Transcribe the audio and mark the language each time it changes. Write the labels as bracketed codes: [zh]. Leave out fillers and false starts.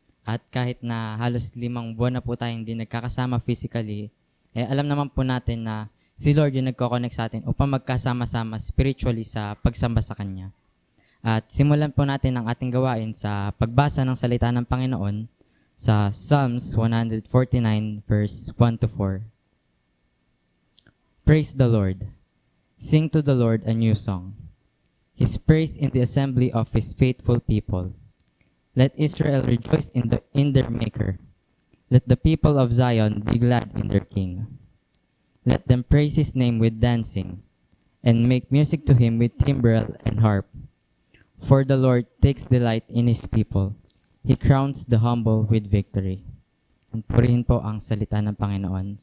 [tl] At kahit na halos 5 buwan na po tayong hindi nagkakasama physically, alam naman po natin na si Lord yung nagko-connect sa atin upang magkasama-sama spiritually sa pagsamba sa Kanya. At simulan po natin ang ating gawain sa pagbasa ng salita ng Panginoon sa Psalms 149 verse 1-4. [en] Praise the Lord. Sing to the Lord a new song. His praise in the assembly of His faithful people. Let Israel rejoice in their Maker. Let the people of Zion be glad in their King. Let them praise His name with dancing, and make music to Him with timbrel and harp. For the Lord takes delight in His people. He crowns the humble with victory. [tl] And purihin po ang salita ng Panginoon.